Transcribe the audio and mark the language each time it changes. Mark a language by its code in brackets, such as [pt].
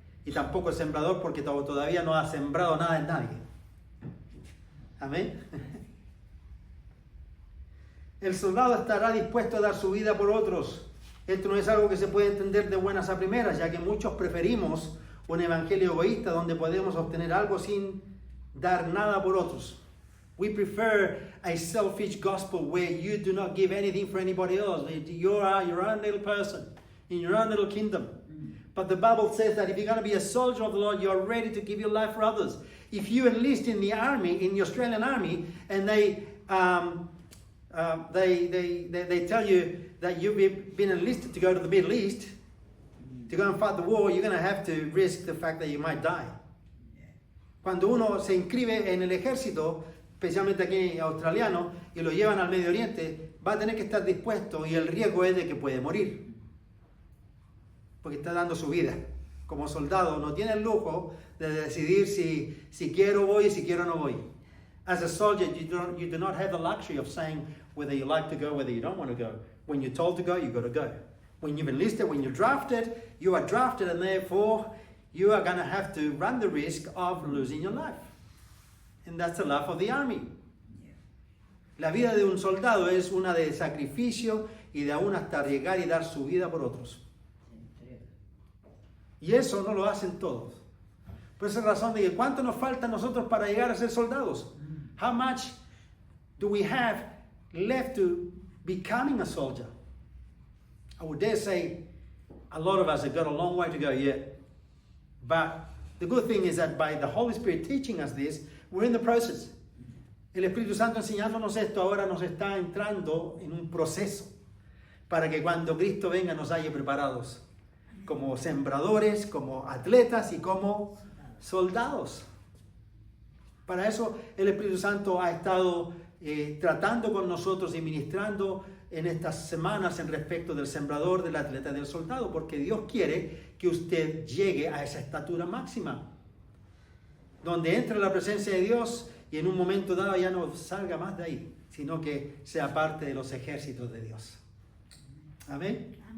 [es] Y tampoco es sembrador, porque todavía no ha sembrado nada en nadie. Amén. El soldado estará dispuesto a dar su vida por otros. Esto no es algo que se puede entender de buenas a primeras, ya que muchos preferimos un evangelio egoísta donde podemos obtener algo sin dar nada por otros. [en] We prefer a selfish gospel where you do not give anything for anybody else. You are your own little person in your own little kingdom. But the Bible says that if you're going to be a soldier of the Lord, you are ready to give your life for others. If you enlist in the army, in the Australian army, and they tell you that you've been enlisted to go to the Middle East, to go and fight the war, you're going to have to risk the fact that you might die. [es] Cuando uno se inscribe en el ejército, especialmente aquí australiano, y lo llevan al Medio Oriente, va a tener que estar dispuesto y el riesgo es de que puede morir. Porque está dando su vida. Como soldado no tiene el lujo de decidir si quiero voy y si quiero no voy. [en] As a soldier, you do not have the luxury of saying whether you like to go, whether you don't want to go. When you're told to go, you got to go. When you've enlisted, when you're drafted, you are drafted, and therefore you are going to have to run the risk of losing your life. And that's the life of the army. [es] La vida de un soldado es una de sacrificio y de aún hasta arriesgar y dar su vida por otros. Y eso no lo hacen todos. Por esa razón de que ¿cuánto nos falta a nosotros para llegar a ser soldados? [en] How much do we have left to becoming a soldier? I would dare say a lot of us have got a long way to go yet. But the good thing is that by the Holy Spirit teaching us this, we're in the process. [es] El Espíritu Santo enseñándonos esto ahora nos está entrando en un proceso para que cuando Cristo venga nos haya preparados como sembradores, como atletas y como soldados. Para eso el Espíritu Santo ha estado tratando con nosotros y ministrando en estas semanas en respecto del sembrador, del atleta, del soldado, porque Dios quiere que usted llegue a esa estatura máxima, donde entre la presencia de Dios y en un momento dado ya no salga más de ahí, sino que sea parte de los ejércitos de Dios. Amén.